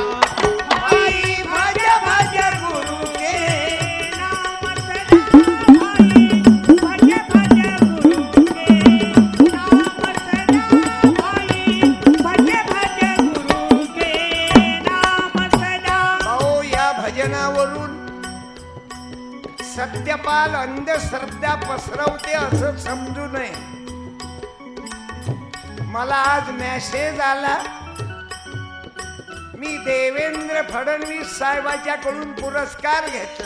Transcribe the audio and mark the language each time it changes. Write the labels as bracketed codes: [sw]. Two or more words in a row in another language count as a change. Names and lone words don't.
[hi] भाई भज भज गुरु के नाम सदा, भाई भज भज गुरु के नाम सदा, भाई भज भज गुरु के नाम सदा। [mr] भाऊ या भजनावरून सत्यपाल अंधश्रद्धा पसरवते असं समजू नये. मला आज मेसेज आला, मी देवेंद्र फडणवीस साहेबांच्याकडून पुरस्कार घेतला.